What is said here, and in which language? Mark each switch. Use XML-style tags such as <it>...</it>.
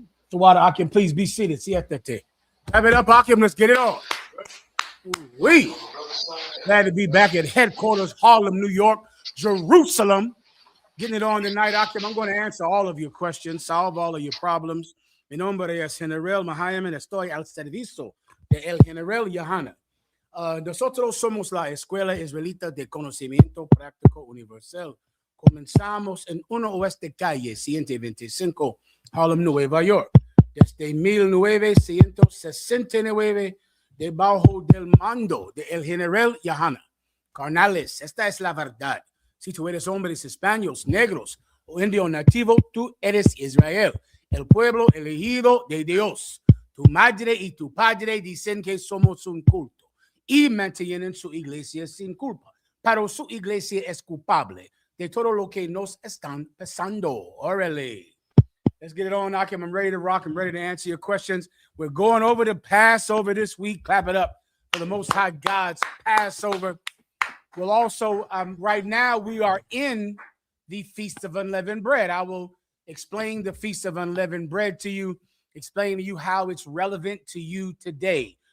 <en>So water, Akim, please be seated. See at that day. Have it up, Akim. Let's get it on. We glad to be back at headquarters, Harlem, New York, Jerusalem. Getting it on tonight, Akim. I'm going to answer all of your questions, solve all of your problems.</en> <es>Mi nombre es General MAHAYAMAN. Estoy al servicio de el General Yohana. Nosotros somos la Escuela Israelita de Conocimiento Práctico Universal. Comenzamos en 1 Oeste Calle 125, Harlem, Nueva York. Desde 1969, debajo del mando de el General Yohana. Carnales, esta es la verdad. Si tú eres hombres españoles, negros o indio nativo, tú eres Israel, el pueblo elegido de Dios. Tu madre y tu padre dicen que somos un culto y mantienen su iglesia sin culpa, pero su iglesia es culpable de todo lo que nos están pasando.</es> <en>Órale. Let's get it on, Akim. I'm ready to rock. I'm ready to answer your questions. We're going over the Passover this week. Clap it up for the Most High God's Passover. We'll also, right now, we are in the Feast of Unleavened Bread. I will explain the Feast of Unleavened Bread to you, explain to you how it's relevant to you today.</en>